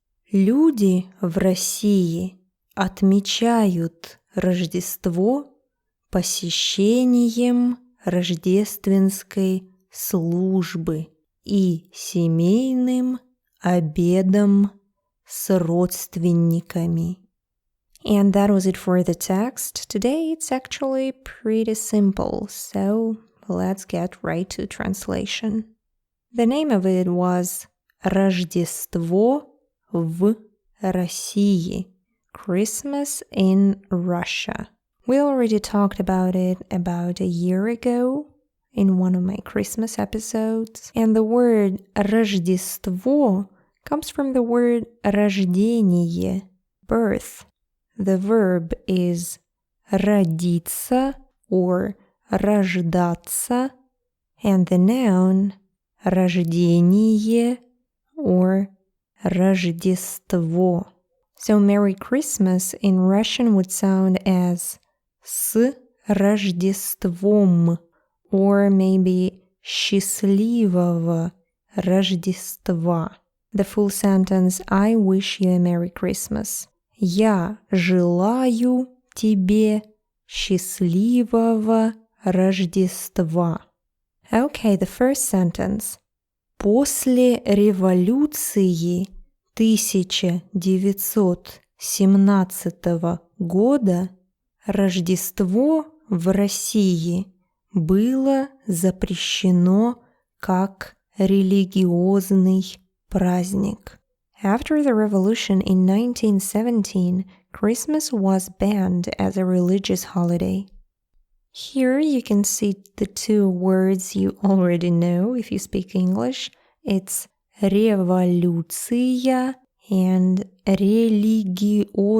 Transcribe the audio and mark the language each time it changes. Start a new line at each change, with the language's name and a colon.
Russian: Люди в России отмечают Рождество посещением рождественской службы и семейным обедом с родственниками.
English: And that was it for the text. Today it's actually pretty simple, so let's get right to translation. The name of it was
Russian: Рождество в России,
English: Christmas in Russia. We already talked about it about a year ago in one of my Christmas episodes. And the word Рождество comes from the word рождение, birth. The verb is родиться or рождаться, and the noun рождение or Рождество. So Merry Christmas in Russian would sound as
Russian: с Рождеством
English: or maybe
Russian: счастливого Рождества.
English: The full sentence I wish you a Merry Christmas.
Russian: Я желаю тебе счастливого Рождества.
English: Okay, the first sentence.
Russian: После революции 1917 года Рождество в России было запрещено как религиозный праздник.
English: After the revolution in 1917, Christmas was banned as a religious holiday. Here you can see the two words you already know if you speak English. It's революция and религиозный.